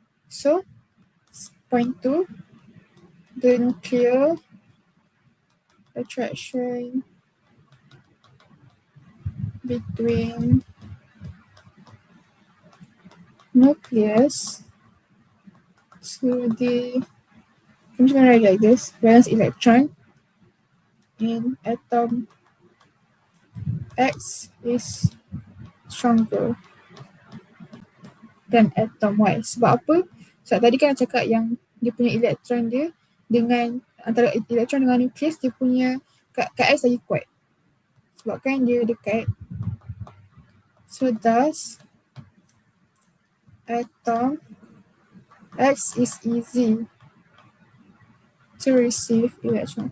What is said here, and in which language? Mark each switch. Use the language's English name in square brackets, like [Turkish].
[English] So, point 2, the nuclear attraction between nucleus to the, I'm just gonna write like this, valence electron in atom X is stronger than atom Y. [Malay] Sebab apa? Sebab tadi kan cakap yang dia punya elektron dia dengan antara elektron dengan nukleus, dia punya kat S lagi kuat. Sebabkan dia dekat. [English] So thus atom X is easy to receive electron.